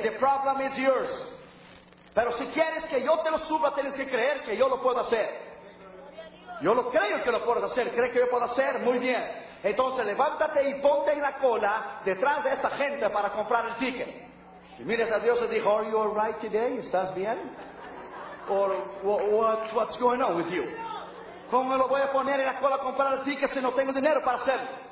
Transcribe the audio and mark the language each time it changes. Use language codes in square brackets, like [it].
[en] The problem is yours. [es] Pero si quieres que yo te lo suba, tienes que creer que yo lo puedo hacer. Yo lo creo que lo puedes hacer. ¿Crees que yo puedo hacer? Muy bien. Entonces levántate y ponte en la cola detrás de esa gente para comprar el ticket. Y mires a Dios y dijo, [en] are you all right today? [es] ¿Estás bien? [en] Or what's going on with you? [es] ¿Cómo me lo voy a poner en la cola a comprar el ticket si no tengo dinero para hacerlo?